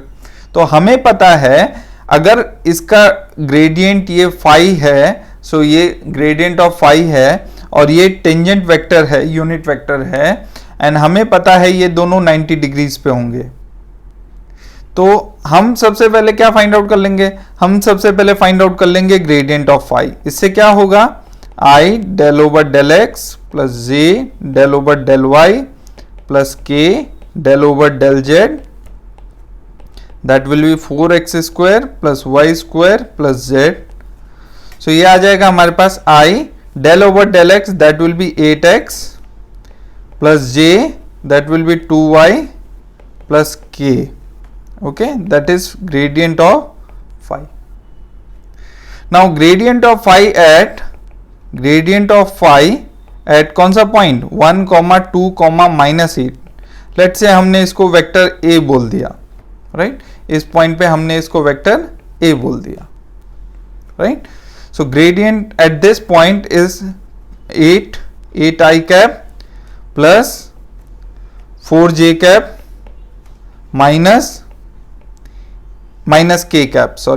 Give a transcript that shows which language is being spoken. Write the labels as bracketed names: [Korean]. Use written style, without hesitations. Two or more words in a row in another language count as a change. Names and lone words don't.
[Hindi] तो हमें पता है अगर इसका ग्रेडियंट ये फाई है, सो ये [English] gradient of phi [Hindi] है और ये [English] tangent vector [Hindi] है, [English] unit vector [Hindi] है, एंड हमें पता है ये दोनों 90 डिग्रीज पे होंगे। तो हम सबसे पहले क्या [English] find out [Hindi] कर लेंगे? हम सबसे पहले [English] find out [Hindi] कर लेंगे [English] gradient of phi. [Hindi] इससे क्या होगा? [English] I del over del x प्लस j del over del y प्लस k del over del z, that will be 4x square plus y square plus z. So [Hindi] ये आ जाएगा हमारे पास [English] I del over del x, that will be 8x plus j, that will be 2y plus k. Okay, that is gradient of phi. Now gradient of phi at [Hindi] कौन सा पॉइंट? 1, 2, -8। [English] let's say [Hindi] हमने इसको वेक्टर a बोल दिया, राइट? इस पॉइंट पे हमने इसको वेक्टर a बोल दिया, राइट? [English] So gradient at this point is 8i cap plus 4j cap minus k cap, sorry.